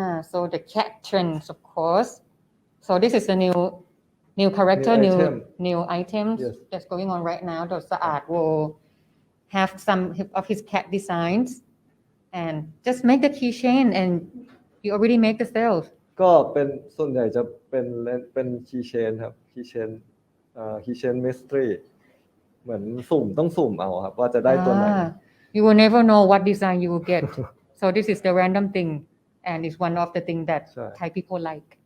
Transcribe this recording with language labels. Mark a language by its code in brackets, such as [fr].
[en] So the cat trends, of course. So this is the new character, new items Yes. that's going on right now. The Saad will have some of his cat designs and just make the keychain and you already make the sales. [th] ก็เป็นส่วนใหญ่จะเป็นคีย์เชนครับคีย์เชนมิสทรีเหมือนต้องสุ่มเอาครับว่าจะได้ตัวไหน [en] You will never know what design you will get. So this is the random thing and it's one of the things that Thai people like.